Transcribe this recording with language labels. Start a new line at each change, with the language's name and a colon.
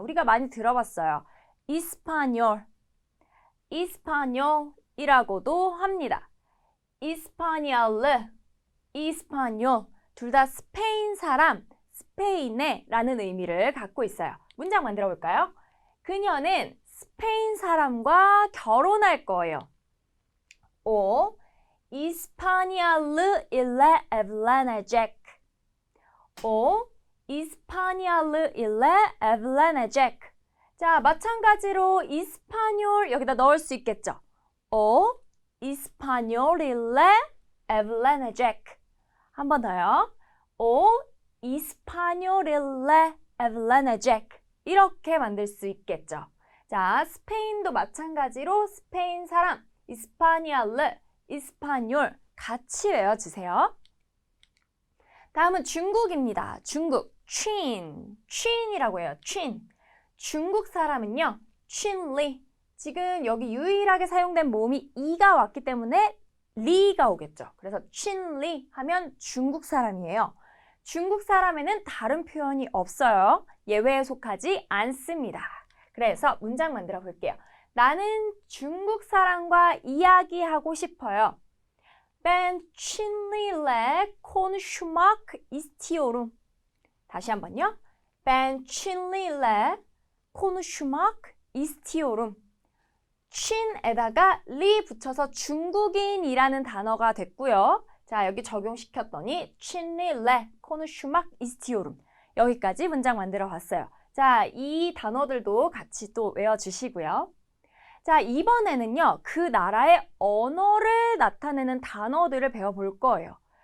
Korean: 우리가 많이 들어봤어요. 이스파뇰, 이스파뇰이라고도 합니다. 이스파니알르, 이스파뇰. 둘 다 스페인 사람, 스페인에 라는 의미를 갖고 있어요. 문장 만들어 볼까요? 그녀는 스페인 사람과 결혼할 거예요.
Turkish: O İspanyollu ile evlenecek. O İspanyollu ile evlenecek.
Korean: 자, 마찬가지로 이스파뇰 여기다 넣을 수 있겠죠.
Turkish: O İspanyol ile evlenecek.
Korean: 한 번 더요.
Turkish: O İspanyol ile evlenecek.
Korean: 이렇게 만들 수 있겠죠. 자, 스페인도 마찬가지로 스페인 사람, 이스파니알르, 이스파뇰 같이 외워주세요. 다음은 중국입니다. 중국, 춘이라고 해요. 춘. 중국 사람은요. 춘리. 지금 여기 유일하게 사용된 모음이 이가 왔기 때문에 리가 오겠죠. 그래서 춘리 하면 중국 사람이에요. 중국 사람에는 다른 표현이 없어요. 예외에 속하지 않습니다. 그래서 문장 만들어 볼게요. 나는 중국 사람과 이야기하고 싶어요.
Turkish: Ben Çinliyle konuşmak istiyorum.
Korean: 다시 한번요.
Turkish: Ben Çinliyle konuşmak istiyorum.
Korean: 춘에다가 리 붙여서 중국인이라는 단어가 됐고요. 자, 여기 적용시켰더니
Turkish: Çinliyle konuşmak istiyorum.
Korean: 여기까지 문장 만들어 봤어요. 자, 이 단어들도 같이 또 외워주시고요. 자, 이번에는요. 그 나라의 언어를 나타내는 단어들을 배워볼 거예요.